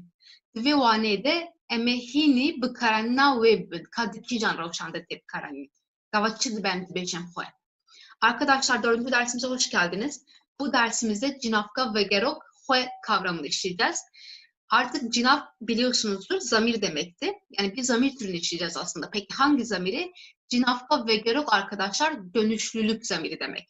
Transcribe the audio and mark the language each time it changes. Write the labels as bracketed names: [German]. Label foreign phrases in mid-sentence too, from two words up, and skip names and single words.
[Kurdish] Di vê waneyê de em ê hînî bikaranîna wê bibin ka di kîjan rewşan de tê bikaranîn. Gava çi dibe em dibêjin xwe. [Turkish] Arkadaşlar 4. dersimize hoş geldiniz. Bu dersimizde [Kurdish] cinavka vegerok xwe [Turkish] kavramını işleyeceğiz. Artık cinav biliyorsunuzdur zamir demekti. Yani bir zamir türünü işleyeceğiz aslında. Peki hangi zamiri? [Kurdish] Cinavka vegerok [Turkish] arkadaşlar dönüşlülük zamiri demek.